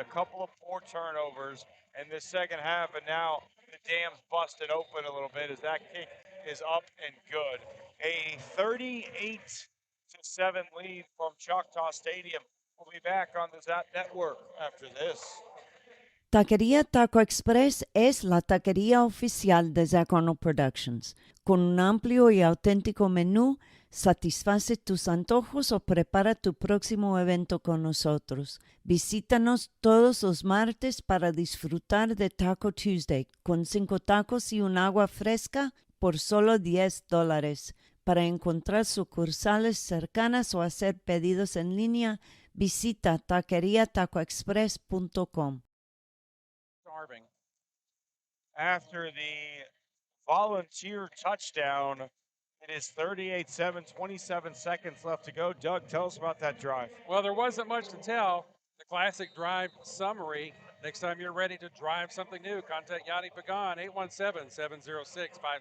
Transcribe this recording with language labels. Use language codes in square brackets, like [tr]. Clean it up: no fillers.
[en] A couple of poor turnovers in the second half, and now the dam's busted open a little bit as that kick is up and good. A 38-7 lead from Choctaw Stadium. We'll be back on the Zap Network after this. [es] Taquería Taco Express es la taquería oficial de Zach Arnold Productions. Con un amplio y auténtico menú, satisface tus antojos o prepara tu próximo evento con nosotros. Visítanos todos los martes para disfrutar de Taco Tuesday, con 5 tacos y un agua fresca por solo $10. Para encontrar sucursales cercanas o hacer pedidos en línea, visita taqueriatacoexpress.com. [en] After the Volunteer touchdown, it is 38-7, 27 seconds left to go. Doug, tell us about that drive. Well, there wasn't much to tell. The classic drive summary. Next time you're ready to drive something new, contact Yadi Pagan, 817-706-5679.